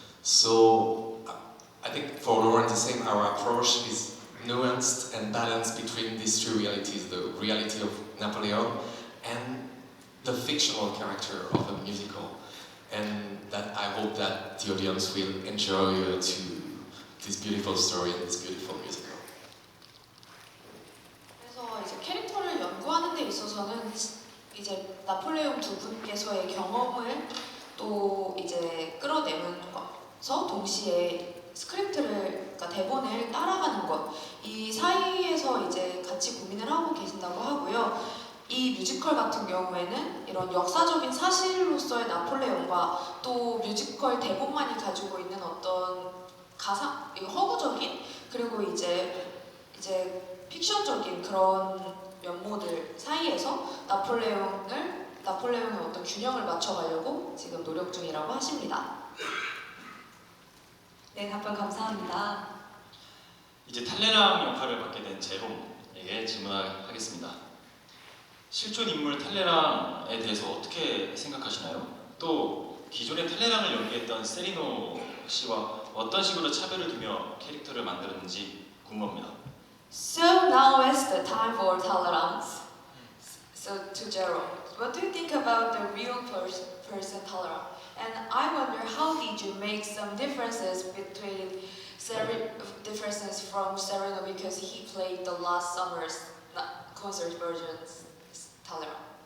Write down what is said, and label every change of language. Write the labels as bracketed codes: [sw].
[en] So I think for Laurent the same, our approach is nuanced and balanced between these two realities, the reality of Napoleon and the fictional character of the musical. And that I hope that the audience will enjoy to this beautiful story and this beautiful musical. [ko] 그래서 이제 캐릭터를 연구하는 데 있어서는 이제 나폴레옹 두 분께서의 경험을 또 이제 끌어내면서 동시에 스크립트를, 그러니까 대본을 따라가는 것, 이 사이에서 이제 같이 고민을 하고 계신다고 하고요. 이 뮤지컬 같은 경우에는 이런 역사적인 사실로서의 나폴레옹과 또 뮤지컬 대본만이 가지고 있는 어떤 가상, 허구적인 그리고 이제 픽션적인 그런 면모들 사이에서 나폴레옹의 어떤 균형을 맞춰가려고 지금 노력 중이라고 하십니다. 네, 답변 감사합니다. 이제 탈레랑 역할을 맡게 된 제롬에게 질문하겠습니다. 실존 인물 탈레랑에 대해서 어떻게 생각하시나요? 또 기존의 탈레랑을 연기했던 세리노 씨와 어떤 식으로 차별을 두며 캐릭터를 만들었는지 궁금합니다. [en] So now is the time for tolerance. So to Jerome, what do you think about the real person Talleyrand? And I wonder how did you make some differences from Sereno because he played the last summer's concert versions Talleyrand.